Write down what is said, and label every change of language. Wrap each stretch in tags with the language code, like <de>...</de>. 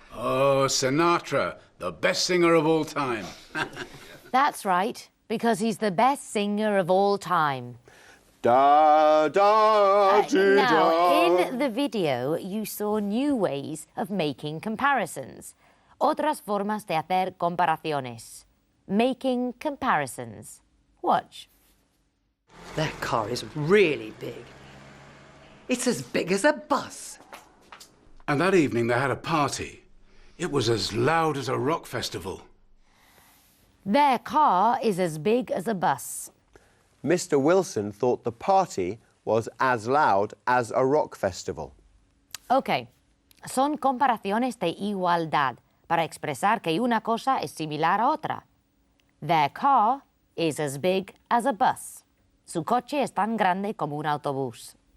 <en>Oh, Sinatra, the best singer of all time. That's right, because he's the best singer of all time. Da, da, Now, in the video, you saw new ways of making comparisons.</en> <es>Otras formas de hacer comparaciones.</es> <en>Making comparisons. Watch. That car is really big. It's as big as a bus. And that evening they had a party. It was as loud as a rock festival. Their car is as big as a bus. Mr. Wilson thought the party was as loud as a rock festival.</en> <es>Ok, son comparaciones de igualdad para expresar que una cosa es similar a otra.</es> <en>Their car is as big as a bus.</en> <es>Su coche es tan grande como un autobús.</es>